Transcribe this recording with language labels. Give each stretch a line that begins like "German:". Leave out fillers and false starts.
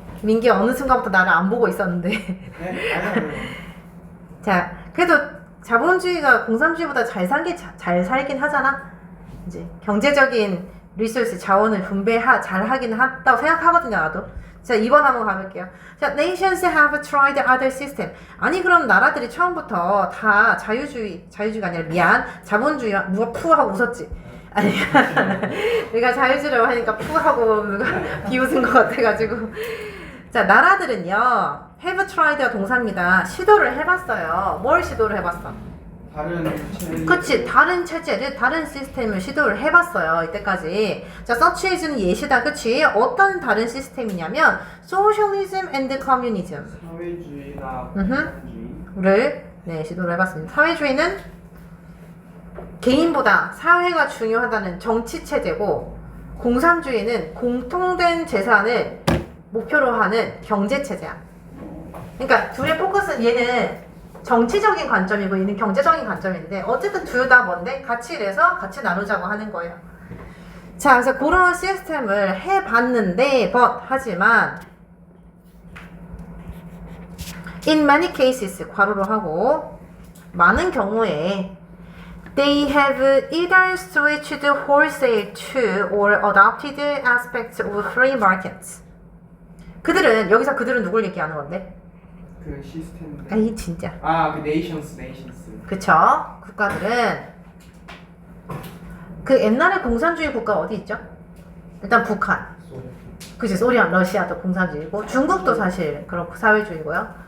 Korean: 민기 어느 순간부터 나를 안 보고 있었는데. 네. 아니요. 자, 그래도 자본주의가 공산주의보다 잘 살긴 하잖아. 이제 경제적인 리소스 자원을 잘 하긴 한다고 생각하거든요, 나도. 자, 2번 한번 가볼게요.
English: 자, nations have tried other system.
Korean: 아니, 그럼 나라들이 처음부터 다 자유주의가 아니라 미안, 자본주의와 누가 푸 하고 웃었지? 아니, 내가 자유주의라고 하니까 푸 하고 누가 비웃은 것 같아가지고. 자, 나라들은요, have tried가 동사입니다. 시도를 해봤어요. 뭘 시도를 해봤어? 그치, 다른 체제를, 다른 시스템을 시도를 해봤어요, 이때까지. 자, such as는 예시다, 그치? 어떤 다른 시스템이냐면 socialism and communism 사회주의나 공산주의. 를 시도를 해봤습니다. 사회주의는 개인보다 사회가 중요하다는 정치 체제고, 공산주의는 공통된 재산을 목표로 하는 경제 체제야. 그러니까 둘의 포커스는 얘는 정치적인 관점이고 얘는 경제적인 관점인데 어쨌든 둘 다 뭔데? 같이 일해서 같이 나누자고 하는 거예요. 자, 그래서 그런 시스템을 해봤는데 하지만
English: in many cases
Korean: 괄호로 하고 많은 경우에
English: they have either switched wholesale to or adopted aspects of free markets.
Korean: 그들은 여기서 그들은 누굴 얘기하는 건데? 그 시스템. 아이 진짜. 그 네이션스. 그쵸? 국가들은 그 옛날에 공산주의 국가 어디 있죠? 일단 북한. 그치, 소련, 러시아도 공산주의고 중국도 사실 그렇고 사회주의고요.